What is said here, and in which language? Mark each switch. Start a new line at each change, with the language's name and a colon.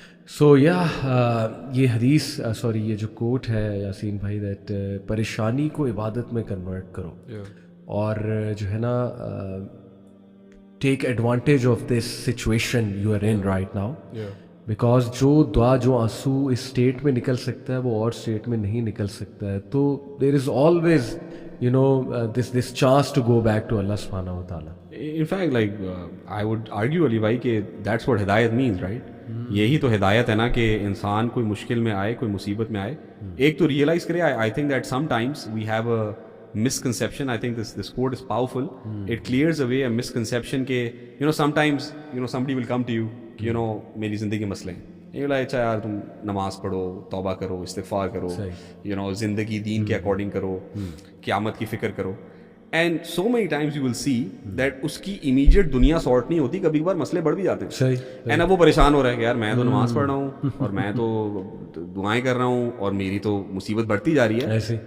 Urdu: سو یہ حدیث سوری یہ جو کوٹ ہے یاسین بھائی, دیٹ پریشانی کو عبادت میں کنورٹ کرو, اور جو ہے نا
English: Take advantage of this situation you are in right now.
Urdu: Because جو دعا, جو آنسو اس اسٹیٹ میں نکل سکتا ہے وہ اور اسٹیٹ میں نہیں نکل سکتا ہے.
English: تو there is always this chance to go back to Allah subhanahu wa ta'ala. In fact, like I would argue Ali بھائی کہ that's what ہدایت means, right?
Urdu: یہی تو ہدایت ہے نا, کہ انسان کوئی مشکل میں آئے, کوئی مصیبت میں آئے, ایک تو ریئلائز کرے.
English: I think that sometimes we have a misconception. I think this quote is powerful. It clears away a misconception کہ sometimes somebody will come to you
Urdu: کہ میری زندگی مسئلے ہیں. یہ بولا اچھا یار تم نماز پڑھو, توبہ کرو, استغفار کرو, زندگی دین کے اکارڈنگ کرو, قیامت کی فکر کرو.
English: and so many times you will see that
Urdu: اس کی امیجیٹ دنیا سارٹ نہیں ہوتی, کبھی کبھار مسئلے بڑھ بھی جاتے ہیں. اینڈ اب وہ پریشان ہو رہا ہے کہ یار میں تو نماز پڑھ رہا ہوں, اور میں تو دعائیں کر رہا ہوں, اور میری تو مصیبت بڑھتی جا رہی ہے.